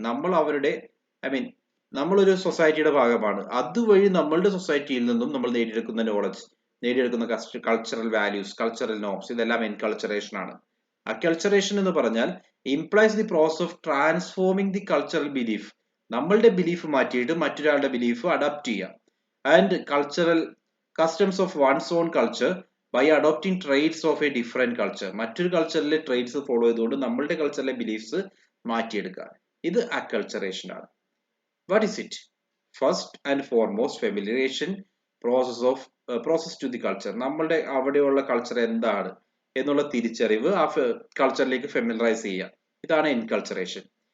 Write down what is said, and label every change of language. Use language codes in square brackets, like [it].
[ml] നമ്മൾ അവരുടെ നമ്മളൊരു സൊസൈറ്റിയുടെ ഭാഗമാണ്, അതുവഴി നമ്മളുടെ സൊസൈറ്റിയിൽ നിന്നും നമ്മൾ നേടിയെടുക്കുന്ന knowledge, നേടിയെടുക്കുന്ന cultural values, cultural norms, ഇതെല്ലാം എൻകൾച്ചറേഷൻ ആണ്. അക്കൾച്ചറേഷൻ എന്ന് പറഞ്ഞാൽ [en] implies the process of transforming the cultural belief, [ml] നമ്മളുടെ ബിലീഫ് മാറ്റിയിട്ട് മറ്റൊരാളുടെ ബിലീഫ് അഡാപ്റ്റ് ചെയ്യാം. [en] And cultural customs of one's own culture by adopting traits of a different culture. [ml] മറ്റൊരു കൾച്ചറിലെ traits follow ചെയ്തുകൊണ്ട് നമ്മളുടെ കൾച്ചറിലെ ബിലീഫ്സ് മാറ്റിയെടുക്കുക, ഇത് അക്കൾച്ചറേഷൻ ആണ്. [en] What is it? First and foremost familiarization process to the culture. [ml] നമ്മളുടെ അവിടെയുള്ള കൾച്ചർ എന്താണ് എന്നുള്ള തിരിച്ചറിവ്, ആ കൾച്ചറിലേക്ക് ഫെമിലറൈസ് ചെയ്യുക, ഇതാണ് എൻകൾച്ചറേഷൻ.